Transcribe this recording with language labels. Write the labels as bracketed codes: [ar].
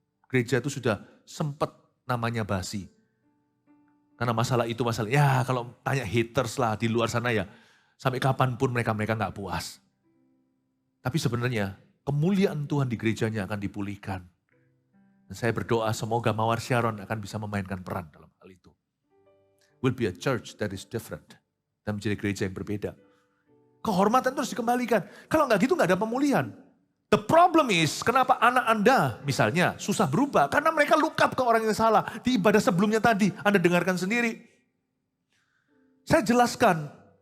[id] Gereja itu sudah sempat namanya basi. Karena masalah itu ya kalau tanya haters lah di luar sana ya. Sampai kapanpun mereka gak puas. Tapi sebenarnya kemuliaan Tuhan di gerejanya akan dipulihkan. Dan saya berdoa semoga Mawar Sharon akan bisa memainkan peran dalam hal itu. [en] Will be a church that is different. [id] Dan menjadi gereja yang berbeda. Kehormatan terus dikembalikan. Kalau nggak gitu nggak ada pemulihan. [en] The problem is [id] kenapa anak Anda misalnya susah berubah. Karena mereka [en] look up [id] ke orang yang salah. Di ibadah sebelumnya tadi Anda dengarkan sendiri. Saya jelaskan.